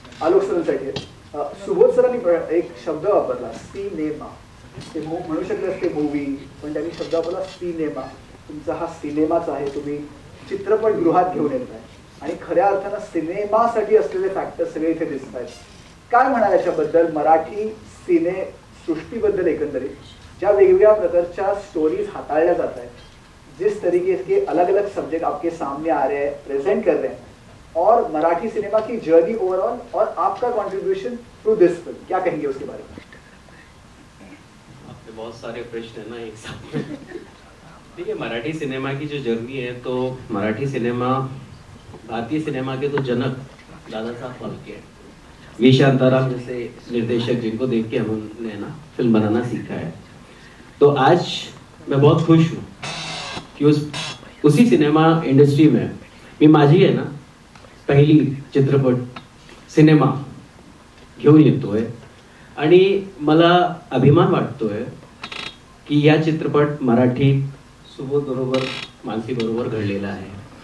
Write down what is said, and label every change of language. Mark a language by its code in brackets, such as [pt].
[mr] आलोक सरांसाठी सुबोध सरांनी एक शब्द वापरला, सिनेमा. ते म्हणू शकले असते मूवी, पण त्यांनी शब्द वापरला सिनेमा. तुमचा हा सिनेमाच आहे, तुम्ही चित्रपटगृहात घेऊन येत आहे आणि खऱ्या अर्थानं सिनेमासाठी असलेले फॅक्टर सगळे इथे दिसत आहेत. काय म्हणाल याच्याबद्दल, मराठी सिने सृष्टीबद्दल एकंदरीत, ज्या वेगवेगळ्या प्रकारच्या स्टोरीज हाताळल्या जात आहेत, [hi] जिस तरीके के अलग अलग सब्जेक्ट आपके सामने आ रहे हैं, प्रेजेंट कर रहे हैं, और मराठी सिनेमा की जर्नी ओवरऑल और आपका कंट्रीब्यूशन [en] through this film, [hi] क्या कहेंगे उसके बारे में? आपके बहुत सारे प्रश्न है ना एक साथ में. देखिए, मराठी सिनेमा की जो जर्नी है, तो मराठी सिनेमा भारतीय सिनेमा के तो जनक दादा साहब फाल्के हैं. वी शांताराम जैसे निर्देशक जिनको देख के हमने ना फिल्म बनाना सीखा है. तो आज मैं बहुत खुश हूँ कि उसी सिनेमा इंडस्ट्री में [mr] मी माझी आहे ना पहिली चित्रपट सिनेमा घेऊन येतोय आणि मला अभिमान वाटतोय की या चित्रपट मराठीत सुबोध बरोबर मानसी बरोबर घडलेला आहे.